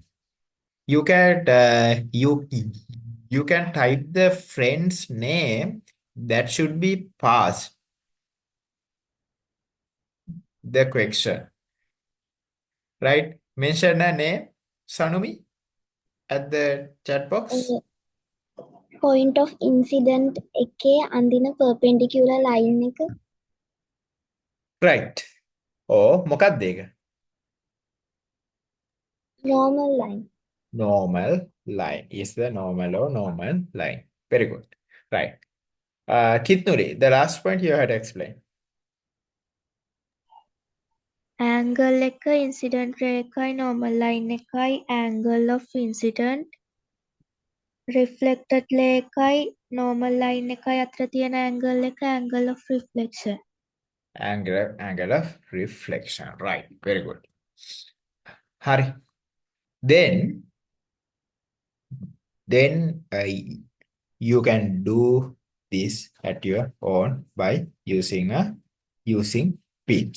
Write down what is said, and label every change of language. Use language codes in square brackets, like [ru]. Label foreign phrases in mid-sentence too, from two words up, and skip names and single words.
[en] You can type the friend's name that should be passed the question. Right? Mention a name, Sanumi, at the chat box. point of incident [si] එකේ අඳින [en] perpendicular line [si] එක. Right. මොකක්ද ඒක? [en] normal line. Normal line is the normal or normal line. Very good. Right. Kitnuri, the last point you had explained. angle එක incident ray එකයි normal line එකයි angle of incident reflected ray එකයි normal line එකයි [si] අතර තියෙන [en] angle එක angle of reflection. Angle of reflection. Right. Very good. [si] Hari. [en] Then you can do this at your own by using pins.